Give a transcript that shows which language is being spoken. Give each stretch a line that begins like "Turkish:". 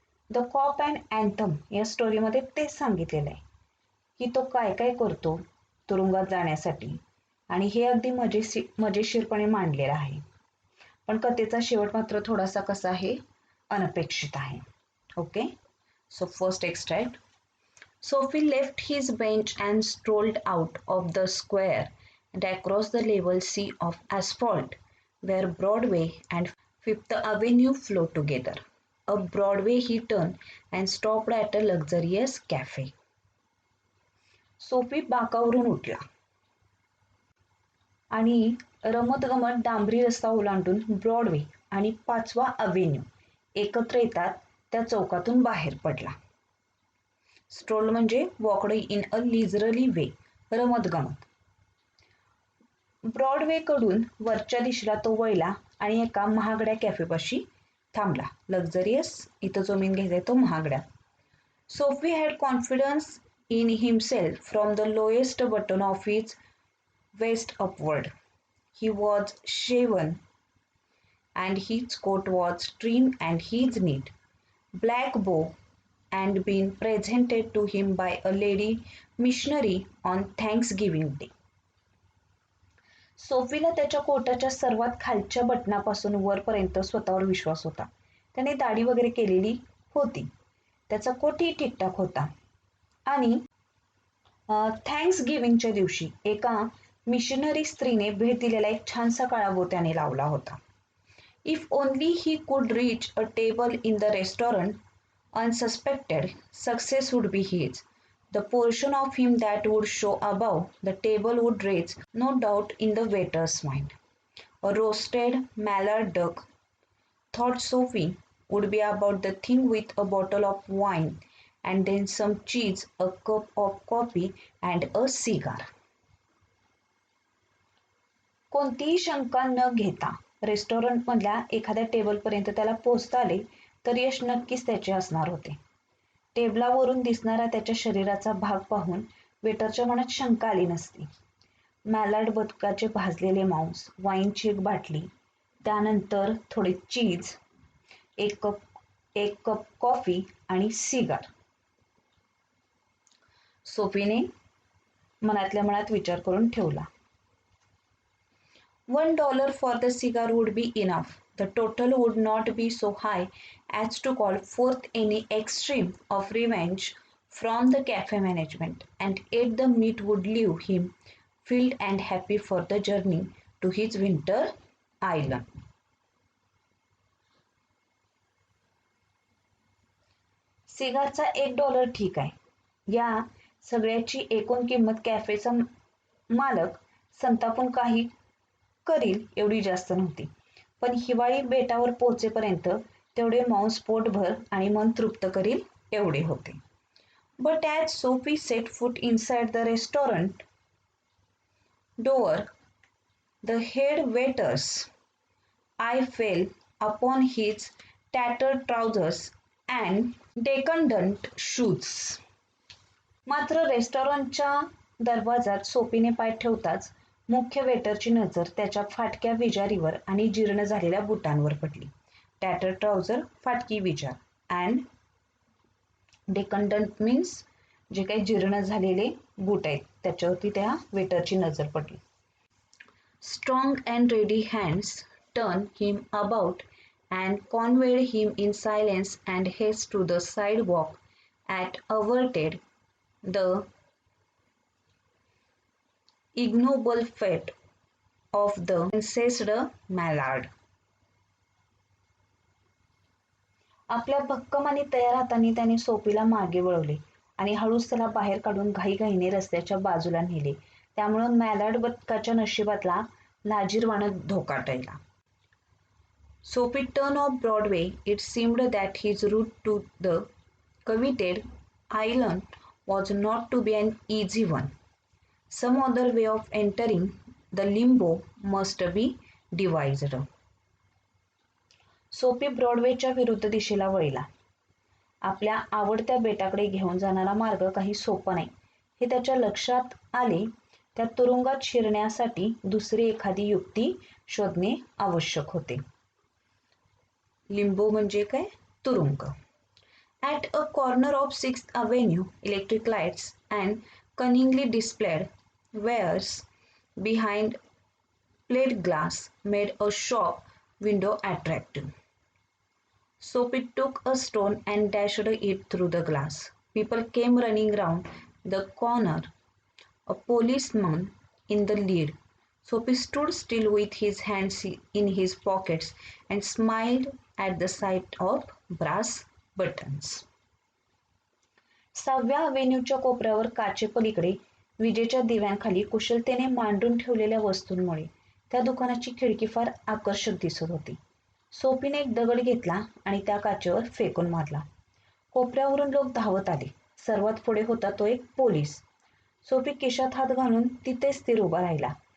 Marathi: The COP and anthem या स्टोरीमध्ये तेच सांगितलेलं आहे की तो काय काय करतो तुरुंगात जाण्यासाठी, आणि हे अगदी मजेशीरपणे मांडलेलं आहे. पण कथेचा शेवट मात्र थोडासा कसा आहे, अनपेक्षित आहे.
English: Okay, so first extract. Sophie left his bench and strolled out of the square and across the level sea of asphalt where Broadway and Fifth Avenue flow together. Up Broadway he turned and stopped at a luxurious cafe.
Marathi: Sophie बाकावरून उठला आणि रमतगमत डांबरी रस्ता ओलांडून Broadway आणि 5वा avenue एकत्र येतात त्या चौकातून बाहेर पडला. स्ट्रोल म्हणजे
English: walked in a leisurely way,
Marathi: रमतगमत. ब्रॉडवेकडून वरच्या दिशेला तो वळला आणि एका महागड्या कॅफेपाशी थांबला. लक्झरियस इथं जो मीन घ्यायचा तो महागड्या.
English: Sophie had confidence in himself from the lowest button of his vest upward. He was shaven and his coat was trim and his neat black bow and been presented to him by a lady missionary on Thanksgiving Day.
Marathi: सोफीला त्याच्या कोटाच्या सर्वात खालच्या बटनापासून वरपर्यंत स्वतःवर विश्वास होता. त्याने दाढी वगैरे केलेली होती. त्याचा कोटही ठीकठाक होता आणि थँक्स गिव्हिंगच्या दिवशी एका मिशनरी स्त्रीने भेट दिलेला एक छानसा काळा त्याने लावला होता.
English: If only he could reach a table in the restaurant unsuspected, success would be his. The portion of him that would show above the table would raise no doubt in the waiter's mind. A roasted mallard duck, thought Sophie, would be about the thing with a bottle of wine and then some cheese, a cup of coffee and a cigar.
Marathi: कोणतीही शंका न घेता रेस्टॉरंटमधल्या एखाद्या टेबलपर्यंत त्याला पोहोचता आले तर यश नक्कीच त्याचे असणार होते. टेबलावरून दिसणारा त्याच्या शरीराचा भाग पाहून वेटरच्या मनात शंका आली नसती. मॅलार्ड बदकाचे भाजलेले मांस, वाईनची एक बाटली, त्यानंतर थोडे चीज, एक कप कॉफी आणि सिगार. सोफीने मनातल्या मनात विचार करून ठेवला.
English: $1 for the cigar would be enough. The total would not be so high as to call forth any extreme of revenge from the cafe management, and yet the meat would leave him filled and happy for the journey to his winter island.
Marathi: सिगारचा $1 ठीक आहे. या सगळ्याची एकूण किंमत कॅफेचा मालक संतापून काही करील एवढी जास्त नव्हती, पण हिवाळी बेटावर पोहोचेपर्यंत तेवढे मांस पोटभर आणि मन तृप्त करील एवढे होते.
English: But as Sophie set foot inside the restaurant door, the head waiter's eye fell upon his tattered trousers and decadent shoes.
Marathi: मात्र रेस्टॉरंटच्या दरवाजात सोफीने पाय ठेवताच मुख्य वेटरची नजर त्याच्या फाटक्या विजारीवर आणि जीर्ण झालेल्या बुटांवर पडली. टॅटर ट्राउझर, फाटकी विजार,
English: and decadent means
Marathi: जे काही जीर्ण झालेले बूट आहेत त्याच्यावरती त्या वेटरची नजर पडली.
English: Strong and ready hands turn him about and conveyed him in silence and haste to the sidewalk at averted the ignoble fate of the incensed mallard.
Marathi: आपल्या भक्कम आणि तयार हातांनी त्याने सोफीला मागे वळवले आणि हळूच त्याला बाहेर काढून घाईघाईने रस्त्याच्या बाजूला नेले. त्यामुळे मॅलार्ड बदकाच्या नशिबातला लाजिरवाणा धोका टळला.
English: Sophie turned off Broadway. It seemed that his route to the coveted island was not to be an easy one. Some other way of entering the limbo must be devised.
Marathi: Sophie ब्रॉडवेच्या विरुद्ध दिशेला वळला. आपल्या आवडत्या बेटाकडे घेऊन जाणारा मार्ग काही सोपा नाही हे त्याच्या लक्षात आले. त्या तुरुंगात शिरण्यासाठी दुसरी एखादी युक्ती शोधणे आवश्यक होते. लिंबो म्हणजे काय? तुरुंग.
English: At a corner of 6th Avenue, electric lights and cunningly displayed wares behind plate glass made a shop window attractive. Sophie took a stone and dashed it through the glass. People came running round the corner, a policeman in the lead. Sophie stood still with his hands in his pockets and smiled at the sight of brass buttons.
Marathi: 6व्या अव्हेन्यूच्या कोपऱ्यावर काचेपलीकडे विजेच्या दिव्यांखाली कुशलतेने मांडून ठेवलेल्या वस्तूंमुळे त्या दुकानाची खिडकी फार आकर्षक दिसत होती. सोफीने एक दगड घेतला आणि त्या काचेवर फेकून मारला. कोपऱ्यावरून लोक धावत आले. सर्वात पुढे होता तो एक पोलीस. सोफी खिशात हात घालून तिथेच स्थिर उभा राहिला